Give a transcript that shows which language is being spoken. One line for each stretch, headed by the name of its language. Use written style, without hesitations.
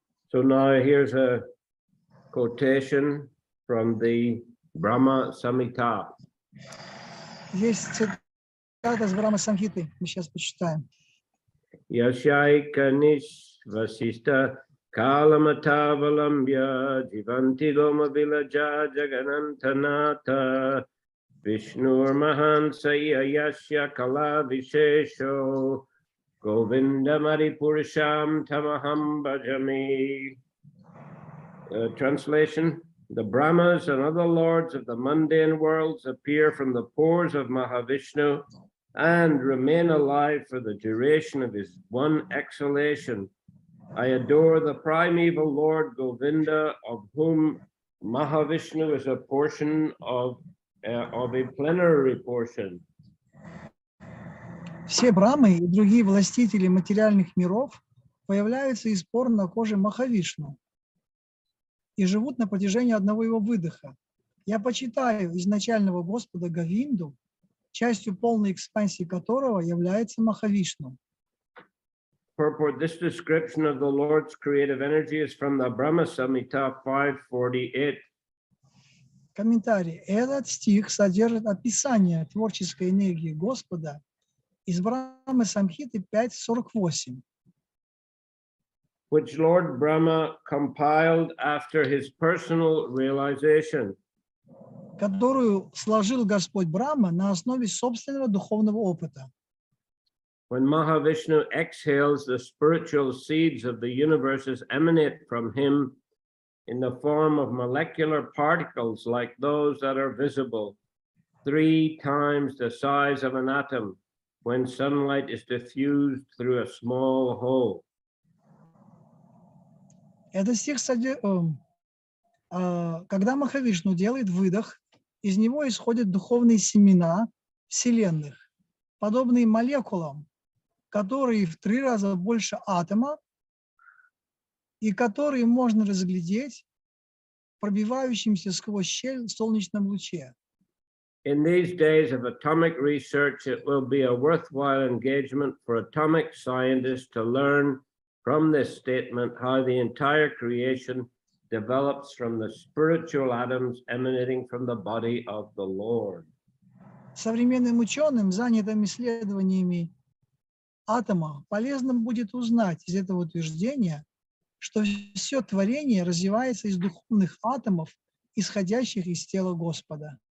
English: So now here's a quotation from the Brahma Samhita.
Russian: Есть цитата с Брахма Самхиты. Мы сейчас почитаем.
Sanskrit: Yashaika Nishvasista Kalamatavalamya Jivanti Loma Vilaja Jaganantanata Vishnur Mahansaya Yasya Kala Vishesho Govinda Maripurusham Tamaham Bhajami.
English: Translation: the Brahmas and other lords of the mundane worlds appear from the pores of Mahavishnu and remain alive for the duration of his one exhalation. I adore the primeval Lord Govinda, of whom Mahavishnu is a portion of a plenary portion.
Russian: Все брамы и другие властители материальных миров появляются из пор на коже Махавишну и живут на протяжении одного его выдоха. Я почитаю изначального Господа Говинду, частью полной экспансии которого является Махавишну.
English: Purport: this description of the Lord's creative energy is from the Brahma Samhita 548.
Russian: Комментарий. Этот стих содержит описание творческой энергии Господа из Брахмы Самхиты 5.48.
English: Which Lord Brahma compiled after his personal realization.
Russian: Которую сложил Господь Брахма на основе собственного духовного опыта.
English: When Mahavishnu exhales, the spiritual seeds of the universes emanate from him in the form of molecular particles like those that are visible, 3 times the size of an atom, when sunlight is diffused through a small hole.
Russian: Этот стих когда Махавишну делает выдох, из него исходят духовные семена вселенных, подобные молекулам, которые в 3 раза больше атома и которые можно разглядеть в пробивающемся сквозь щель в солнечном луче.
English: In these days of atomic research, it will be a worthwhile engagement for atomic scientists to learn from this statement how the entire creation develops from the spiritual atoms emanating from the body of the Lord.
Russian: Современным ученым, занятым исследованиями атома, полезно будет узнать из этого утверждения, что все творение развивается из духовных атомов, исходящих из тела Господа.